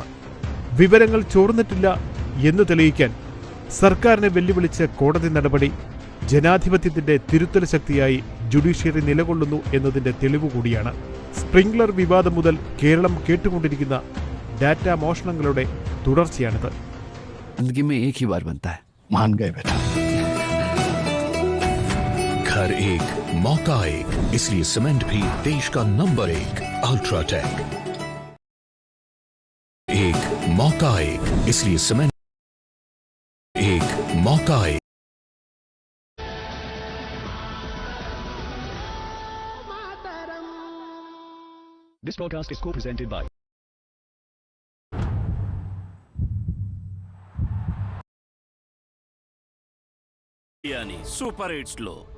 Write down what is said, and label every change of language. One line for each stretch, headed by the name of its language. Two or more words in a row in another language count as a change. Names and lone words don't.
Malayalam: വിവരങ്ങൾ ചോർന്നിട്ടില്ല എന്ന് തെളിയിക്കാൻ സർക്കാരിനെ വെല്ലുവിളിച്ച കോടതി നടപടി ജനാധിപത്യത്തിന്റെ തിരുത്തൽ ശക്തിയായി ജുഡീഷ്യറി നിലകൊള്ളുന്നു എന്നതിന്റെ തെളിവ് കൂടിയാണ്. സ്പ്രിംഗ്ലർ വിവാദം മുതൽ കേരളം കേട്ടുകൊണ്ടിരിക്കുന്ന ഡാറ്റ മോഷണങ്ങളുടെ തുടർച്ചയാണിത്.
Hindi: घर एक मौका एक, इसलिए सीमेंट भी देश का नंबर 1 अल्ट्राटेक. एक मौका एक, इसलिए सीमेंट एक मौका एक.
English: This broadcast is co-presented by Super Hits Low.